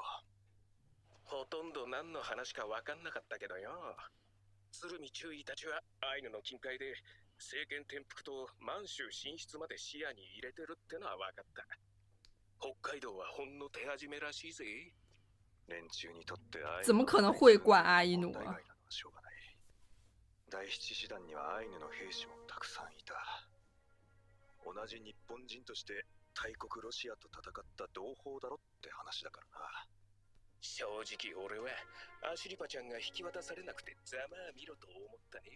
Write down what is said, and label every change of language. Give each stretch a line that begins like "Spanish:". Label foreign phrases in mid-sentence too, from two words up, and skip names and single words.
Japanese: ほとんど何の話か分かんなかったけどよ。鶴見中尉たちはアイヌの近海で政権転覆と満州進出まで視野に入れてるってのは分かった。北海道はほんの手始めらしいぜ。連中にとってアイヌ
Chinese: 怎么可能会管阿伊努啊？
Japanese: しょうがない。第七師団にはアイヌの兵士もたくさんいた。同じ日本人として大国ロシアと戦った同胞だろって話だからな。正直俺はアシリパちゃんが引き渡されなくてざまあ見ろと思ったね。